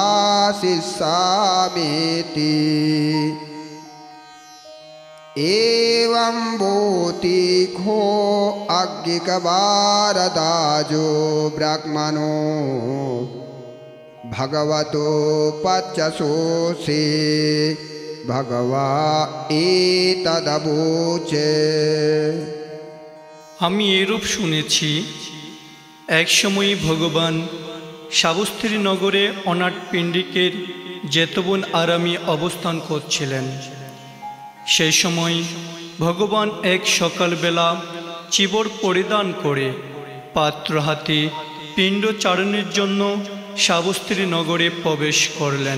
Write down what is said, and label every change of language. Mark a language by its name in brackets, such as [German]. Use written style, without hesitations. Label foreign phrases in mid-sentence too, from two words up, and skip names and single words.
[Pali] वासिष्यामीति एवं भूति घो अग्निकबारदाजो ब्राह्मणो भगवतो पच्यसोऽसि भगवा एतदबूचे। [Bangla] আমি এরূপ শুনেছি, এক সময় ভগবান সাবস্ত্রী নগরে অনাট পিণ্ডিকের জেতবন আরামে অবস্থান করছিলেন। সেই সময় ভগবান এক সকালবেলা চিবর পরিধান করে পাত্র হাতে পিণ্ড চারণের জন্য সাবস্ত্রী নগরে প্রবেশ করলেন।